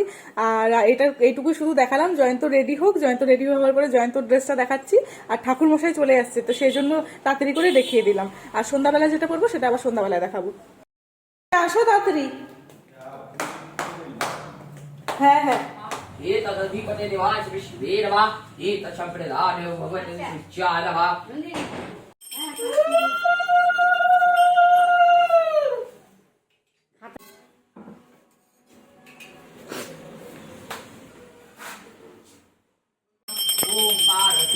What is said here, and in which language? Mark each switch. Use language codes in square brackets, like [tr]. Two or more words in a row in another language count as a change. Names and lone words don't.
[bn] আর এইটুকু শুধু দেখালাম, জয়ন্ত রেডি হোক। জয়ন্ত রেডি হওয়ার পরে জয়ন্ত ড্রেসটা দেখাচ্ছি। আর ঠাকুরমশাই চলে আসছে, তো সেই জন্য তাড়াতাড়ি করে দেখিয়ে দিলাম। আর সন্ধ্যাবেলা যেটা করবো সেটা আবার সন্ধ্যাবেলায় দেখাবো। আসো তাড়াতাড়ি। হ্যাঁ হ্যাঁ। [sa] एतदधिपते देवाय विश्वे नमः एतच्छम्प्रदायो भगवते नित्याय नमः ओम पार्वती